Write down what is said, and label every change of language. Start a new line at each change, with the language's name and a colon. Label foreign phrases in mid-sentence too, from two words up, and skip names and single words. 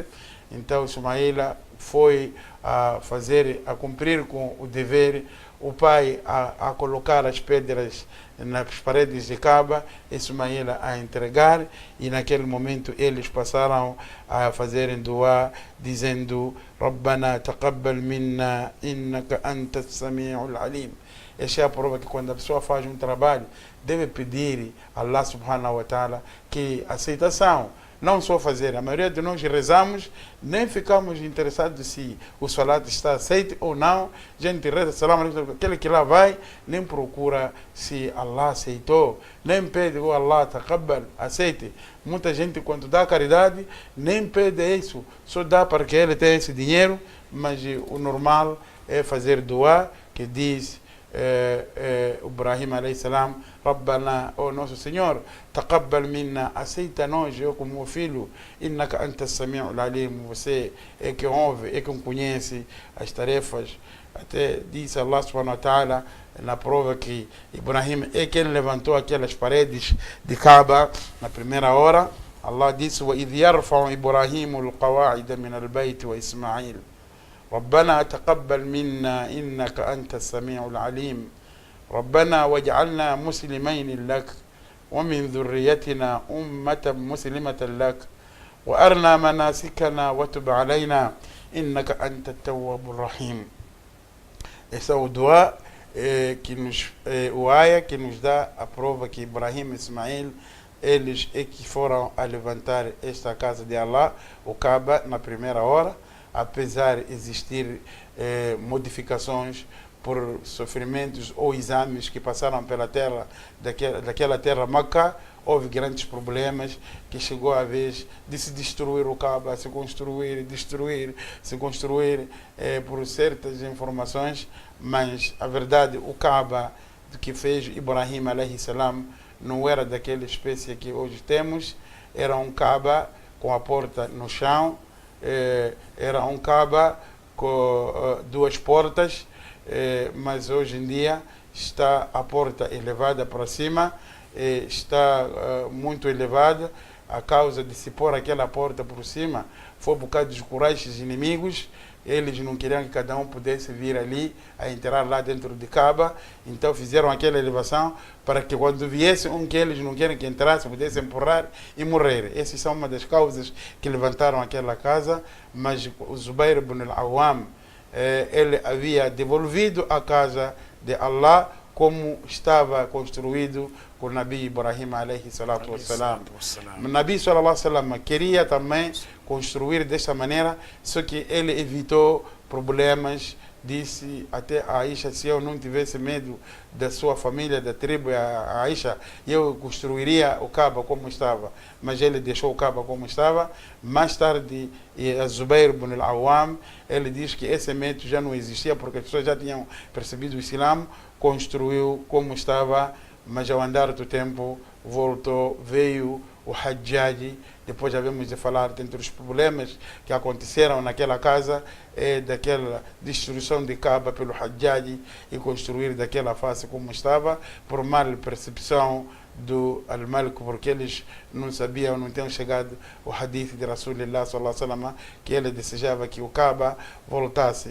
Portuguese: Então Ismael foi a cumprir com o dever, o pai a colocar as pedras nas paredes de Kaaba, Ismael a entregar, e naquele momento eles passaram a fazerem dua dizendo
Arabic: ربنا تقبل منا إنك أنت السميع العليم.
Portuguese: Essa é a prova que quando a pessoa faz um trabalho deve pedir a
Arabic: الله سبحانه وتعالى
Portuguese: que aceitação. Não só fazer, a maioria de nós rezamos, nem ficamos interessados se o salat está aceito ou não. A gente reza,
Arabic: سلام عليكم,
Portuguese: aquele que lá vai, nem procura se Allah aceitou, nem pede o Allah taqabbal, aceite. Muita gente quando dá caridade, nem pede isso, só dá para que ele tenha esse dinheiro, mas o normal é fazer dua, que diz Ibrahim
Arabic: عليه السلام، ربنا,
Portuguese: oh nosso Senhor,
Arabic: تقبل منا,
Portuguese: aceita nós, eu como filho,
Arabic: إنك أنت السميع العليم,
Portuguese: você é que ouve, é que conhece as tarefas. Até disse
Arabic: الله سبحانه وتعالى
Portuguese: na prova que Ibrahim é quem levantou aquelas paredes de Kaaba na primeira hora.
Arabic: Allah disse وَإِذْ يَرْفَعُ إِبْرَاهِيمُ الْقَوَاعِدَ مِنَ الْبَيْتِ وَإِسْمَاعِيلُ ربنا تقبل منا إنك أنت السميع العليم ربنا واجعلنا مسلمين لك ومن ذريتنا أمة مسلمة لك وأرنا مناسكنا وتب علينا إنك أنت التواب الرحيم.
Portuguese: Esse é o dua o aya que nos dá a prova que Ibrahim e Ismael eles é que foram a levantar esta casa de Allah, o Kaaba, na primeira hora. Apesar de existir modificações por sofrimentos ou exames que passaram pela terra, daquela terra Meca, houve grandes problemas, que chegou a vez de se destruir o Kaaba, se construir, destruir, se construir, por certas informações, mas a verdade, o Kaaba que fez Ibrahim
Arabic: عليه السلام
Portuguese: não era daquela espécie que hoje temos, era um Kaaba com a porta no chão. Era um Kaaba com duas portas, mas hoje em dia está a porta elevada para cima, está muito elevada. A causa de se pôr aquela porta por cima foi por causa dos Quraysh inimigos. Eles não queriam que cada um pudesse vir ali, a entrar lá dentro de Kaaba. Então fizeram aquela elevação para que quando viesse um que eles não querem que entrasse, pudesse empurrar e morrer. Essas são uma das causas que levantaram aquela casa. Mas o Zubair ibn al-Awwam, ele havia devolvido a casa de Allah como estava construído com o Nabi Ibrahim
Arabic: عليه الصلاة والسلام.
Portuguese: O Nabi
Arabic: صلى الله عليه وسلم
Portuguese: queria também construir desta maneira, só que ele evitou problemas. Disse até a Aisha, se eu não tivesse medo da sua família, da tribo, a Aisha, eu construiria o Kaaba como estava. Mas ele deixou o Kaaba como estava. Mais tarde, Zubair ibn al-Awwam, ele diz que esse medo já não existia, porque as pessoas já tinham percebido o Islã, construiu como estava, mas ao andar do tempo voltou, veio o Hajjaj. Depois já vamos de falar entre os problemas que aconteceram naquela casa, daquela destruição de Kaaba pelo Hajjaj e construir daquela face como estava, por mal percepção do Al-Malik, porque eles não sabiam, não tinham chegado o hadith de
Arabic: رسول الله صلى الله عليه وسلم,
Portuguese: que ele desejava que o Kaaba voltasse.